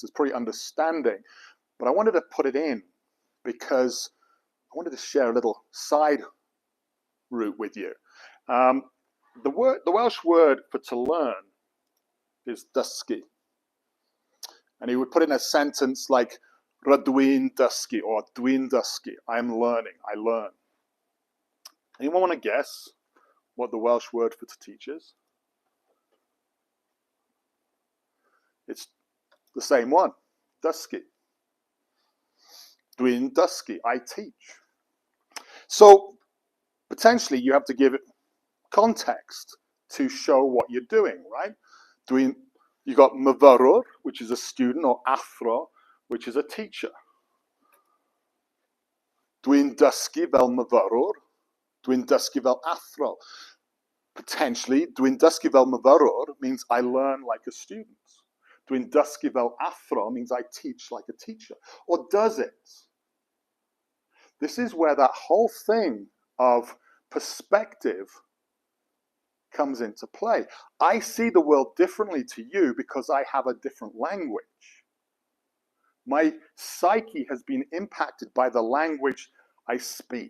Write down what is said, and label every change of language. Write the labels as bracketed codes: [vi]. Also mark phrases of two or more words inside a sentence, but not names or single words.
[en] It's probably understanding. But I wanted to put it in because I wanted to share a little side route with you. The Welsh word for to learn is dysgu. And he would put in a sentence like [cy] rydw i'n dysgu [en] or [cy] dwi'n dysgu. [en] I'm learning, I learn. Anyone want to guess what the Welsh word for to teach is? It's the same one, dysgu. [cy] Dwi'n dysgu, [en] I teach. So potentially you have to give it context to show what you're doing, right? You got myfyrwr, which is a student, or athro, which is a teacher. [cy] Dwi'n dysgu fel myfyrwr, dwi'n dysgu fel athro. [en] Potentially, [cy] dwi'n dysgu fel myfyrwr [en] means I learn like a student. [cy] Dwi'n dysgu fel athro [en] means I teach like a teacher. Or does it? This is where that whole thing of perspective comes into play. I see the world differently to you because I have a different language. My psyche has been impacted by the language I speak.